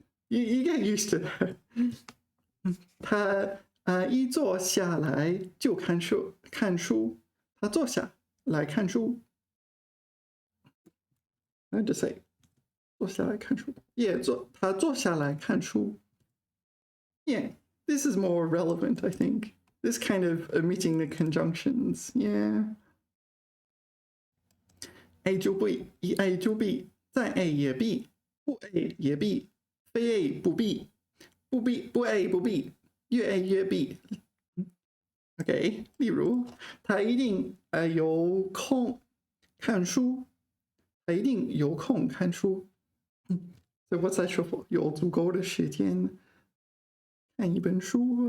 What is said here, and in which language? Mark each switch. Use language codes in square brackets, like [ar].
[en] You get used to that. [zh] 他一坐下来就看书。他坐下来看书。 [en] I just say [zh] 坐下来看书。 Yeah, 他坐下来看书。 [en] Yeah, this is more relevant, I think. This kind of omitting the conjunctions. Yeah. [zh] A 就 B, 一 A 就 B, 再 A 也 B, 不 A 也 B, 非 A 不 B, 不 A 不 B, 越 A 越 B. OK, 例如他一定有空看书。他一定有空看书。 [en] So what's that short for? [zh] 有足够的时间看一本书。